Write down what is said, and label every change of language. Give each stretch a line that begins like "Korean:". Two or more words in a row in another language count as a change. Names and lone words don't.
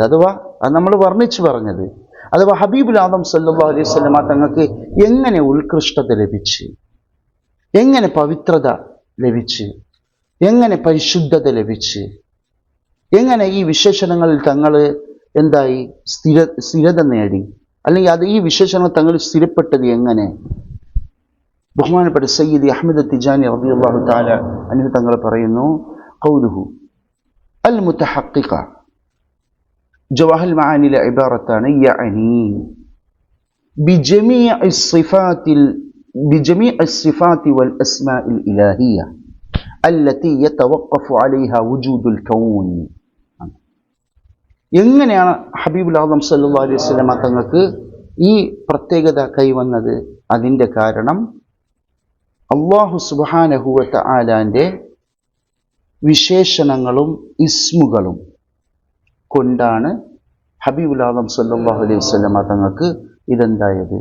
Malayalam: അഥവാ അത് നമ്മൾ വർണ്ണിച്ചു പറഞ്ഞത്, അഥവാ ഹബീബുൽ ആദം
Arabic: صلى الله عليه وسلم
Malayalam: തങ്ങൾക്ക് എങ്ങനെ ഉത്കൃഷ്ടത ലഭിച്ച്, എങ്ങനെ പവിത്രത ലഭിച്ച്, എങ്ങനെ പരിശുദ്ധത ലഭിച്ച്, എങ്ങനെ ഈ വിശേഷണങ്ങളിൽ തങ്ങൾ എന്തായി സ്ഥിരത നേടി, അല്ലെങ്കിൽ അത് ഈ വിശേഷണങ്ങൾ തങ്ങൾ സ്ഥിരപ്പെട്ടത് എങ്ങനെ? ബഹുമാനപ്പെട്ട സയ്യിദി അഹ്മദ് തിജാനി
Arabic: رضي الله تعالى عنه
Malayalam: തങ്ങൾ പറയുന്നു,
Arabic: قوله المتحقق
Malayalam: ജവാഹിൽ മആനിലെ ഇബാറത്താണ്, യഅനി
Arabic: بجميع الصفات والأسماء الإلهية التي يتوقف عليها وجود الكون.
Malayalam: എങ്ങനെയാണ് ഹബീബുൽ ആദം
Arabic: صلى الله عليه وسلم
Malayalam: തങ്ങൾക്ക് ഈ പ്രത്യേകത കൈവന്നത്? അതിൻ്റെ കാരണം
Arabic: الله سبحانه وتعالى
Malayalam: വിശേഷണങ്ങളും ഇസ്മുകളും കൊണ്ടാണ് ഹബീബുൽ ആദം
Arabic: صلى الله عليه وسلم
Malayalam: തങ്ങൾക്ക് ഇതെന്തായത്?